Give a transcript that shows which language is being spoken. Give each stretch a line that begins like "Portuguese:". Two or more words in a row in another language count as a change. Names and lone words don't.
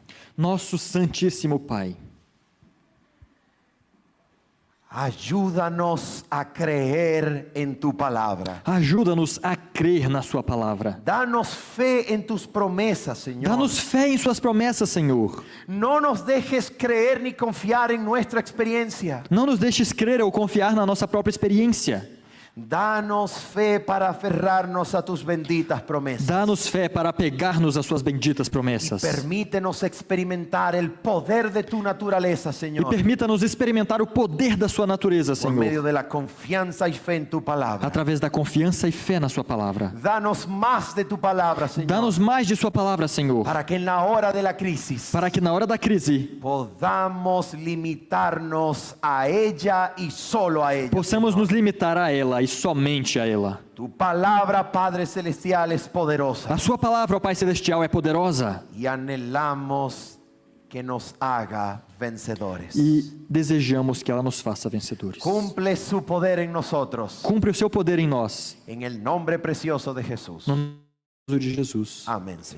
Portuguese: Nosso Santíssimo Pai,
Spanish: ayúdanos a creer en tu palabra.
Portuguese: ajuda-nos a crer na Sua palavra.
Spanish: Danos fe en tus promesas, Señor.
Portuguese: Dá-nos fé em Suas promessas, Senhor.
Spanish: No nos dejes creer ni confiar en nuestra experiencia.
Portuguese: Não nos deixes crer ou confiar na nossa própria experiência.
Spanish: Danos fe para aferrarnos a tus benditas promesas.
Portuguese: Dá-nos fé para apegar-nos às Suas benditas promessas.
Spanish: Permítenos experimentar el poder de tu naturaleza,
Portuguese: E
Spanish: Señor,
Portuguese: permita-nos experimentar o poder da Sua natureza,
Spanish: por medio
Portuguese: Senhor,
Spanish: de la confianza y fe en tu palabra.
Portuguese: através da confiança e fé na Sua palavra.
Spanish: Danos más de tu palabra, Señor,
Portuguese: Dá-nos mais de Sua palavra, Senhor,
Spanish: para que en la hora de la crisis
Portuguese: para que na hora da crise
Spanish: podamos limitarnos a ella y solo a ella.
Portuguese: possamos nos limitar a ela e somente a ela.
Spanish: Tu palabra, Padre Celestial, es poderosa
Portuguese: A Sua palavra, ó Pai Celestial, é poderosa
Spanish: y anhelamos que nos haga vencedores.
Portuguese: e desejamos que ela nos faça vencedores.
Spanish: Cumple su poder en nosotros,
Portuguese: Cumpre o Seu poder em nós,
Spanish: en el nombre precioso de Jesús.
Portuguese: no nome de Jesus.
Spanish: Amén, Señor.